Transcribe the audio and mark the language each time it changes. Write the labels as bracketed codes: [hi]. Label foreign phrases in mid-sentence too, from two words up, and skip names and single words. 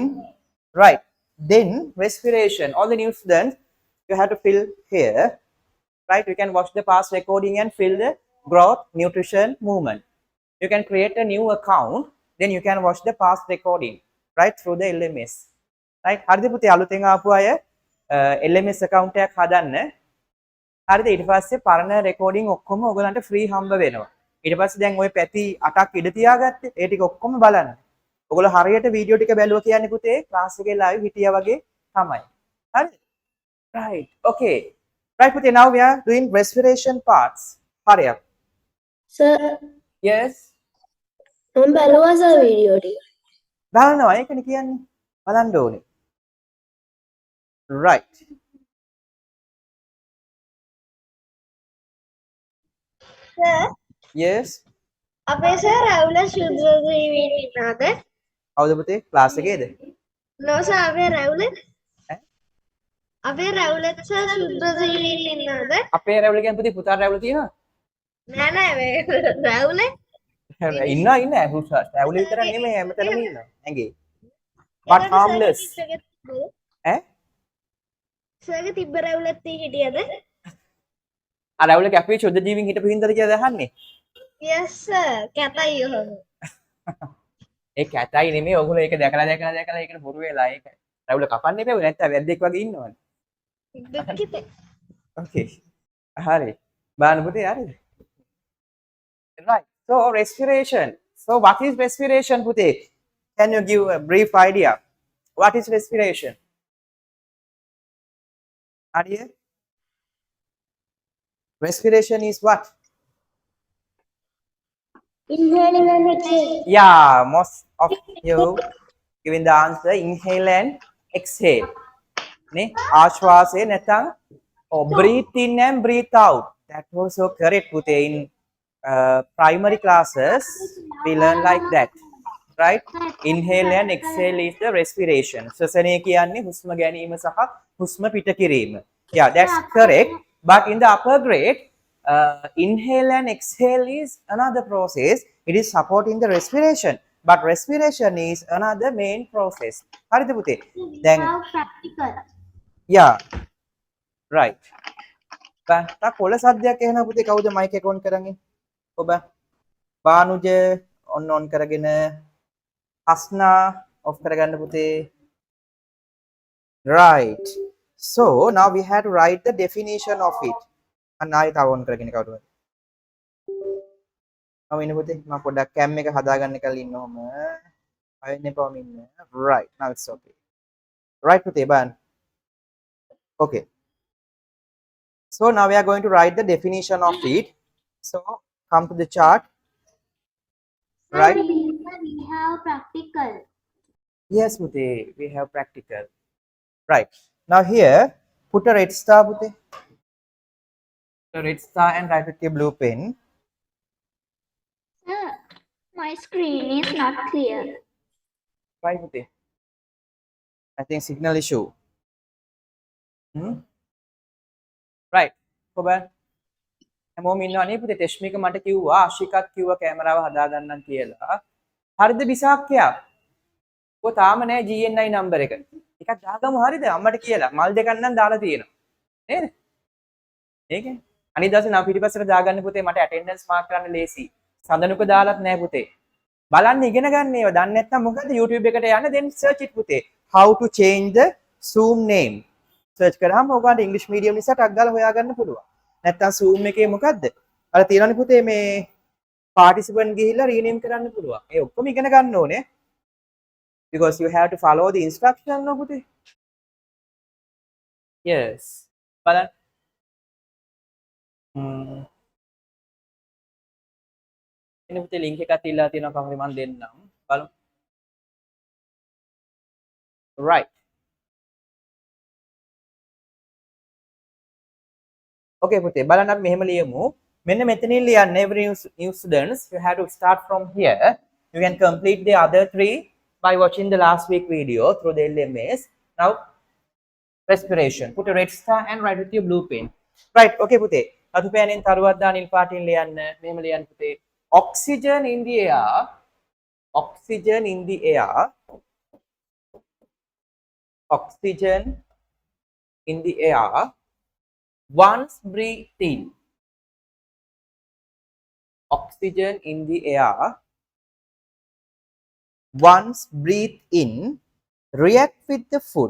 [en] Right? Then respiration. All the new students you have to fill here. Right? You can watch the past recording and fill the growth, nutrition, movement. You can create a new account. Then you can watch the past recording. Right? Through the LMS. Right? [si] හරිද පුතේ අලුතෙන් ආපු අය [en] LMS account [si] එකක් හදන්න. හරිද? ඊට පස්සේ පරණ recording ඔක්කොම ඔයගලන්ට free හම්බ වෙනවා. ඊට පස්සේ දැන් ওই පැති 8ක් ඉඩ තියාගත්තේ. ඒ ටික ඔක්කොම බලන්න. ඔයගොල්ලෝ හරියට වීඩියෝ ටික බැලුවා කියන්නේ පුතේ ක්ලාස් එකේ live හිටියා වගේ තමයි. [en] හරිද? Right. Okay. Right පුතේ now we are doing respiration parts. Hurry up. [si] සර් [en] Yes. [si] මම බැලුවා සර් වීඩියෝ ටික. බලනවා ඒකනේ කියන්නේ. බලන්න ඕනේ. Right. [en] Sir, Yes. [si] අපේ sir රැවුල ශුද්ධ ජීවීන් ඉන්නවද? කවුද පුතේ ක්ලාස් එකේද? [en] No, sir. [si] අපේ රැවුල ඈ? අපේ රැවුලත් sir ශුද්ධ ජීවීන් ඉන්නවද? අපේ රැවුල කියන්නේ පුතේ පුතා රැවුල තියෙනවා? නෑ රැවුල ඉන්නවා රැවුල විතර නෙමෙයි හැමතැනම ඉන්නවා. ඇඟේ. [en] But harmless. [si] ඈ? සර්ගේ තිබ්බ රැවුලත් හිටියද? අර රැවුල කැපුවේ ශුද්ධ ජීවීන් හිටපු හින්දාද කියලා දහන්නේ? [en] Yes, sir. [si] කැතයි ඔහොම. ඒ කැතයි නෙමෙයි ඔයගොල්ලෝ ඒක දැකලා ඒකට බොරු වෙලා ඒක රැවුල කපන්න එපා නැත්නම් වැද්දෙක් වගේ ඉන්නවනේ. දුක්ඛිතේ. Okay. හරි. බලන්න පුතේ හරිද? [en] Right. So respiration. So what is respiration පුතේ? Can you give a brief idea? What is respiration? Arya? Respiration is what? Inhaling and exhaling. Yeah, most of you giving the answer inhale and exhale. [si] Ne? ආශ්වාසය නැත්නම් [en] breathe in and breathe out. That was so correct පුතේ in primary classes we learn like that. Right? Inhale and exhale is the respiration. [si] ශ්වසනය කියන්නේ හුස්ම ගැනීම සහ හුස්ම පිට කිරීම. [en] Yeah, that's correct. But in the upper grade, inhale and exhale is another process. It is supporting the respiration. But respiration is another main process. [si] හරිද පුතේ? දැන් [en] Practical. yeah. Right. [si] බා තා කොළ සද්දයක් ඇහෙනවා පුතේ කවුද මයික් එක ඔන් කරන්නේ? ඔබ බානුජ ඔන් කරගෙන අස්නා ඔෆ් කරගන්න පුතේ. [en] Right. So now we have to write the definition of it. [si] අන්න ආයෙ තව ඔන් කරගෙන කවුරු හරි. මම ඉන්න පුතේ මම පොඩ්ඩක් කැම් එක හදාගන්න කලින් ඉන්න ඔහම. අයෙන්නේ පවම ඉන්න. [en] Right. Now it's okay. Right පුතේ බලන්න. Okay. So now we are going to write the definition of it. So come to the chart. Right. We have practical. Yes, Pute, we have practical. Right. Now here, put a red star, Pute. The red star and write with your blue pen. Sir, my screen is not clear. Why, Pute? I think signal issue. Right. Go back. [si] හැමෝම ඉන්නවනේ පුතේ තෙස්මික මට කිව්වා ආශිකත් කිව්වා කැමරාව හදාගන්නම් කියලා. හරිද විසාක්කයා? ඔය තාම නෑ GNI නම්බර් එක. එකක් දාගමු හරිද? අම්මට කියලා. මල් දෙකක් නම් දාලා තියෙනවා. නේද? ඒකේ. අනිත් දවසේ නම් පිටිපස්සට දාගන්න පුතේ මට [en] attendance mark [si] කරන්න ලේසි. සඳනුක දාලත් නෑ පුතේ. බලන්න ඉගෙන ගන්න ඒවා. දන්නේ නැත්නම් මොකද YouTube එකට යන්න [en] then search it [si] පුතේ. [en] How to change the Zoom name. [si] search කරාම ඔයගොල්ලන්ට [en] English medium [si] නිසා ටක් ගාලා හොයාගන්න පුළුවන්. නැත්තම් Zoom එකේ මොකද්ද? අර තියෙනවනේ පුතේ මේ participant ගිහිල්ලා rename කරන්න පුළුවන්. ඒ ඔක්කොම ඉගෙන ගන්න ඕනේ. [en] Because you have to follow the instruction no පුතේ. [si] Yes. බලන්න. එන්න පුතේ link එකක් තියලා තියෙනවා කවුරු මන් දෙන්නම්. බලමු. [en] Right. Okay [si] පුතේ බලන්න අපි මෙහෙම ලියමු. මෙන්න මෙතනින් ලියන්න [en] every new students you have to start from here. You can complete the other three by watching the last week video through the LMS. Now respiration. Put a red star and write with your blue pen. Right. [si] Okay පුතේ. අතු පෑනෙන් තරුවක් දා නිල් පාටින් ලියන්න. මෙහෙම ලියන්න පුතේ. [en] Oxygen in the air. Oxygen in the air. Oxygen in the air. Once breathed in, oxygen in the air, once breathed in, react with the food.